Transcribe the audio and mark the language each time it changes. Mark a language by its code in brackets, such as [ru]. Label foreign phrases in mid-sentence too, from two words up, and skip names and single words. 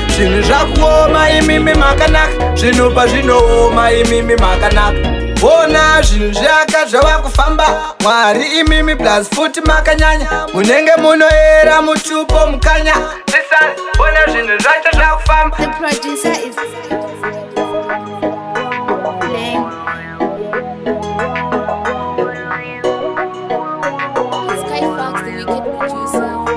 [sn] Zvinhu zvakuoma, imimi makanaka. Zvinhu pazvinooma, imimi makanaka. Ona zvinhu zvaka zvava kufamba. Mwari, imimi plus futi makanyanya. Munenge munoera mutupo mukanya. Listen, bona zvinhu zvacho zvakufamba. [en] The producer is Lame. Sky Fox, the wicked producer.